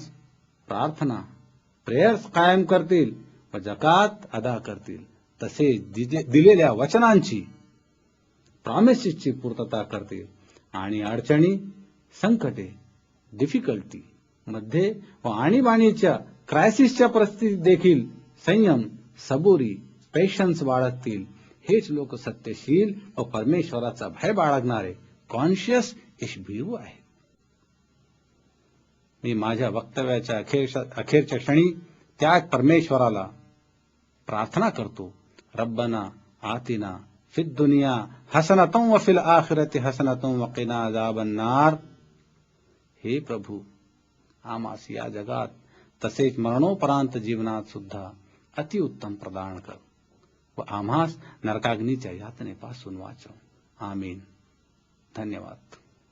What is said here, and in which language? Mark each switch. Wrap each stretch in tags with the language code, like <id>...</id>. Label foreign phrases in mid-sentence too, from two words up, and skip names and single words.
<mr>प्रार्थना, प्रेयर्स कायम करतील व जकात अदा करतील, तसेच दिलेल्या वचनांची, प्रॉमिसेसची पूर्तता करतील आणि अडचणी, संकटे, डिफिकल्टी मध्ये व आणीबाणीच्या, क्रायसिसच्या परिस्थितीत देखील संयम, सबुरी, पेशन्स बाळगतील, हेच लोक सत्यशील व परमेश्वराचा भय बाळगणारे कॉन्शियस ईशभिरू आहेत. मी माझ्या वक्तव्याच्या अखेरच्या क्षणी त्या परमेश्वराला प्रार्थना करतो,</mr> <ar>ربنا آتنا في الدنيا حسنة وفي الآخرة حسنة وقنا عذاب النار.</ar> <mr>हे प्रभू, आम्हास या जगात तसेच मरणोपरांत जीवनात सुद्धा अतिउत्तम प्रदान कर व आम्हास नरकाग्नीच्या यातनेपासून वाचव. आमीन. धन्यवाद.</mr>